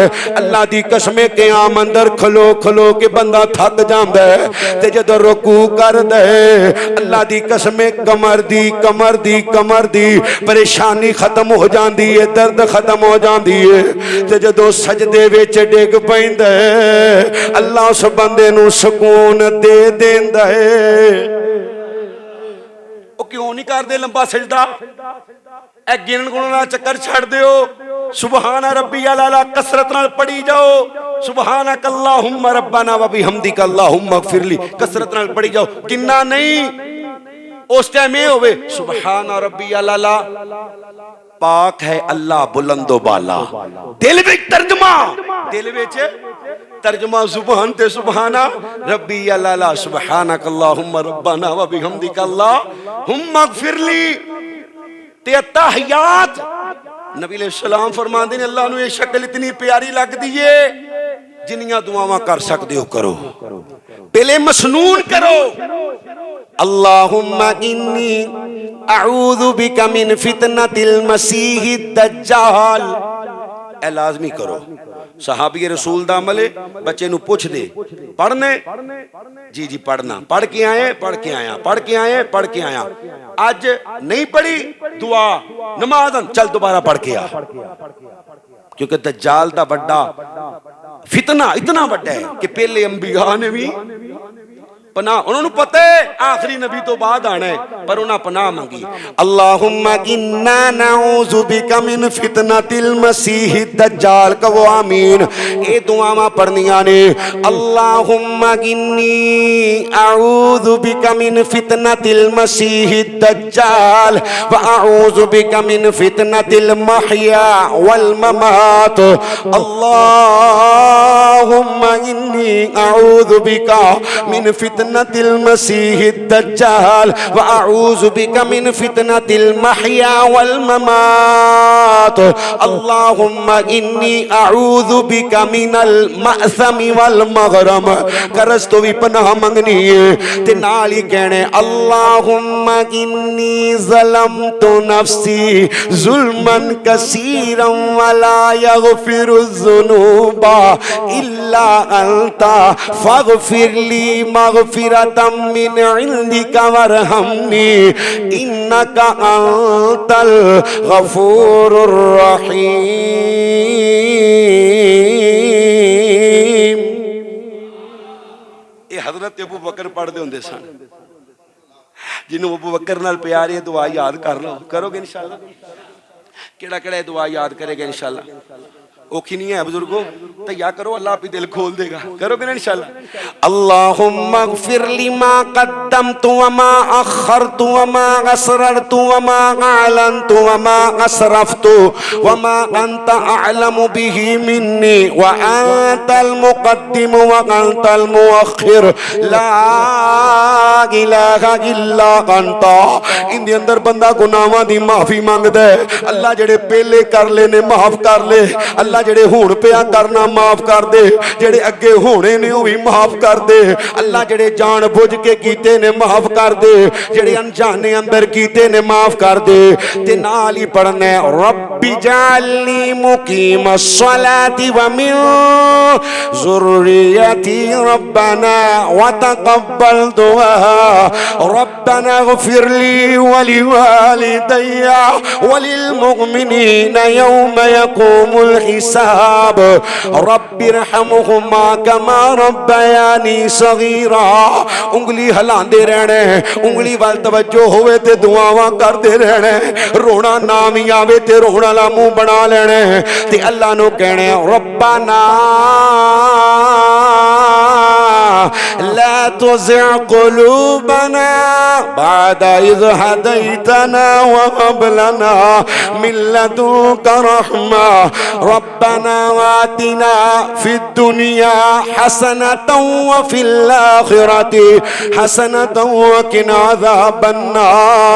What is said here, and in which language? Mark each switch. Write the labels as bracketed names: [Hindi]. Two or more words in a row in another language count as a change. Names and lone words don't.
[Punjabi] اللہ دی قسم قیام اندر کھلو کھلو کے بندہ تھک جاندا ہے تے جدوں رکوع کردا ہے اللہ دی قسم کمر دی پریشانی ختم ہو جاتی ہے، درد ختم ہو جاتی ہے. تے جدوں سجدے وچ ڈگ پیندا ہے اللہ اس بندے نوں سکون دے دیندا ہے. او کیوں نہیں کردے لمبا سجدہ? اے گنن گنن دا چکر چھڈ دیو. [Arabic] سبحان ربي الأعلى [Punjabi] کثرت نال پڑھی جاؤ. [Arabic] سبحانك اللهم ربنا وبحمدك اللهم اغفر لي [Punjabi] کثرت نال پڑھی جاؤ. کنا نہیں اس ٹائم یہ ہووے [Arabic] سبحان ربي الأعلى [Punjabi] پاک ہے اللہ بلند و بالا. دل وچ ترجمہ، دل وچ ترجمہ زبان تے [Arabic] سبحان ربي الأعلى سبحانك اللهم ربنا وبحمدك اللهم اغفر لي تے التحيات. [Punjabi] نبی علیہ السلام فرماتے ہیں اللہ نوں یہ شکل اتنی پیاری لگدی ہے جنیاں دعاواں کر سکتے ہو کرو، پہلے مسنون کرو. [Arabic] اللهم إني أعوذ بك من فتنة المسيح الدجال, [Punjabi] اے لازمی کرو. صحابی رسول دا عمل ہے، بچے نوں پچھ دے پڑھنے، جی جی پڑھنا، پڑھ کے آئے، پڑھ کے آیا، پڑھ کے آئے، پڑھ کے آیا. آج نہیں پڑھی دعا نماز، چل دوبارہ پڑھ کے آ، کیونکہ دجال دا بڑا فتنہ اتنا بڑا ہے کہ پہلے انبیا نے بھی پناہ، انہاں نے پتہ ہے آخری نبی توں بعد آنا ہے، پر انہاں پناہ منگی. [Arabic] اللهم إنا نعوذ بك من فتنة المسيح الدجال, [Punjabi] کہو آمین. اے دعاواں پڑھنیاں نے. [Arabic] اللهم إني أعوذ بك من فتنة المسيح الدجال وأعوذ بك من فتنة المحيا والممات. اللهم إني أعوذ بك من فتنة المسيح الدجال وأعوذ بك من فتنة المحيا والممات. اللهم إني أعوذ بك من المأثم والمغرم. [Punjabi] کرس توں بھی پناہ منگنی ہے تے نال ہی کہنے [Arabic] اللهم إني ظلمت نفسي ظلما كثيرا ولا يغفر الذنوب إلا أنت فاغفر لي مغفرة من عندك وارحمني إنك أنت الغفور الرحيم. [Punjabi] یہ حضرت ابو بکر پڑھتے ہوں گے سن، جنہاں نے ابو بکر نال پیار ہے، دعا یاد کر لو، کرو گے ان شاء اللہ. کیہڑا کیہڑا دعا یاد کرے گا ان شاء اللہ، اوکھی نہیں ہے بزرگو، تیار کرو، اللہ آپ ہی دل کھول دے گا، کرو گے نا ان شاء اللہ. [Arabic] اللهم اغفر لي ما قدمت وما أخرت وما أسررت وما أعلنت وما أسرفت وما أنت أعلم به مني وأنت المقدم وأنت المؤخر لا إله إلا أنت. [Punjabi] ان کے اندر بندہ گناہاں دی معافی منگدا ہے، اللہ جیہڑے پہلے کر لے نے معاف کر لے، اللہ جیہڑے ہن پیا کرنا معاف کر دے، جیہڑے اگے ہونے نے او بھی معاف کر دے، اللہ جیہڑے جان بجھ کے کیتے نے معاف کر دے، جیہڑے انجانے اندر کیتے نے معاف کر دے. تے نال ہی پڑھنا [Arabic] رب اجعلني مقيم الصلاة ومن ذريتي ربنا وتقبل دعاء ربنا اغفر لي ولوالدي وللمؤمنين يوم يقوم الحساب رب ارحمهما كما ربياني صغيرا. [Punjabi] انگلی ہلاندے رہنا، انگلی ول توجہ ہووے تے دعاواں کرتے رہنا، رونا نام ہی آوے تے رونا والا منہ بنا لینا تے اللہ نوں کہنا ربنا [Arabic] لا تزغ قلوبنا بعد إذ هديتنا وهب لنا من لدنك رحمة ربنا آتنا في الدنيا حسنة وفي الآخرة حسنة وقنا عذاب النار